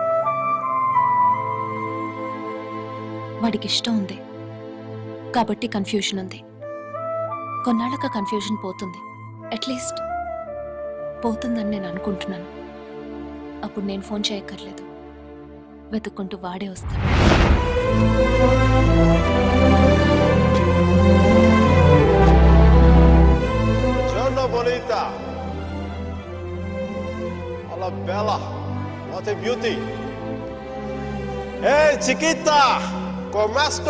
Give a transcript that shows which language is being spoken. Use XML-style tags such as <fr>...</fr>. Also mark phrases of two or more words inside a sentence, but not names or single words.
<te>వాడికి ఇష్టం ఉంది కాబట్టి కన్ఫ్యూషన్ ఉంది. కొన్నాళ్ళక కన్ఫ్యూషన్ పోతుంది, అట్లీస్ట్ పోతుందని నేను అనుకుంటున్నాను. అప్పుడు నేను ఫోన్ చేయక్కర్లేదు, వెతుక్కుంటూ వాడే వస్తాడు.</te> <it>Bonita, alla bella,</it> <en>what a beauty.</en> <es>Hey chiquita,</es> <it>come sto?</it>